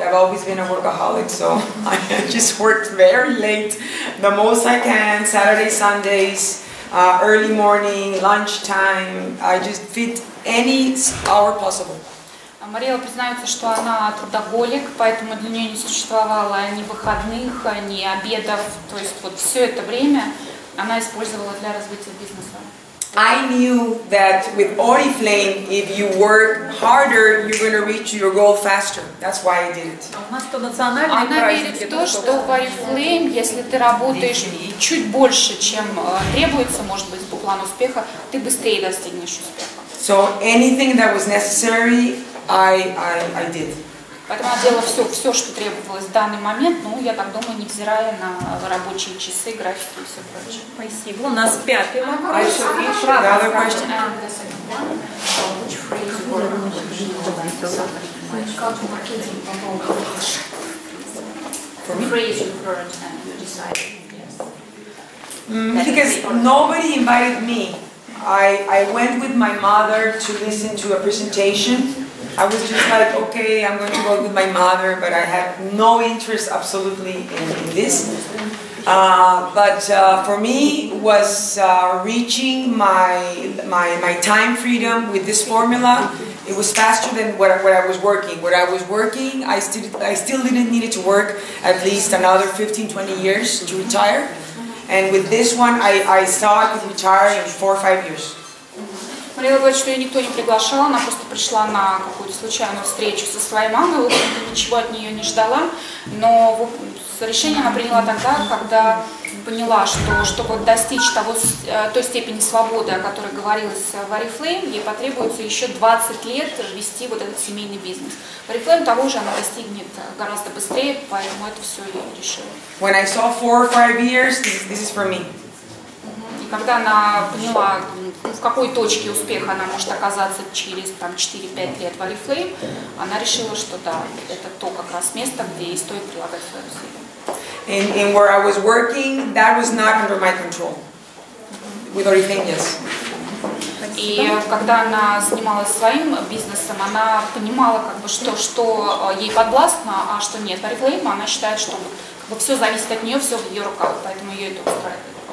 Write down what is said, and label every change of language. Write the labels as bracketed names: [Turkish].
[English] I've always been a workaholic, so I just worked very late, the most I can, Saturdays, Sundays, early morning, lunchtime. I just fit any hour possible. [Russian] Мариэлла признается, что она трудоголик, поэтому для нее не существовало ни выходных, ни обедов, то есть вот все это время она использовала для развития бизнеса. [English] I knew that with Oriflэйм, if you work harder, you're going to reach your goal faster. That's why I did it. [Russian] Она верит в то, что в Орифлэйм, если ты работаешь чуть больше, чем требуется, может быть, по плану успеха, ты быстрее достигнешь успеха. [English] So anything that was necessary, I did. [Russian] Поэтому она делала все, что требовалось в данный момент, ну, я так думаю, невзирая на рабочие часы, графики и все прочее. Спасибо. У нас пятый вопрос. [English] Another question. Because nobody invited me. I went with my mother to listen to a presentation. I was just like, okay, I'm going to go with my mother, but I had no interest absolutely in this. But for me, was reaching my time freedom with this formula. It was faster than what I was working. What I was working, I still didn't need to work at least another 15-20 years to retire. And with this one, I saw I could retire in 4 or 5 years. [Russian] Мариэлла говорит, что ее никто не приглашал, она просто пришла на какую-то случайную встречу со своей мамой, в общем-то ничего от нее не ждала, но решение она приняла тогда, когда поняла, что чтобы достичь той степени свободы, о которой говорилось в Орифлэйм, ей потребуется еще 20 лет вести вот этот семейный бизнес. В Орифлэйм того же она достигнет гораздо быстрее, поэтому это все ей решила. [English] When I saw 4 or 5 years, this is for me. [Russian] Когда она поняла, в какой точке успеха она может оказаться через 4-5 лет в Орифлэйм, она решила, что да, это то как раз место, где ей стоит прилагать свои усилия. [English] And where I was working, that was not under my control. With Oriflэйm, yes. [Russian] И когда она занималась своим бизнесом, она понимала, что ей подвластно, а что нет. В Орифлэйм она считает, что все зависит от нее, все в ее руках, поэтому ее это устраивает.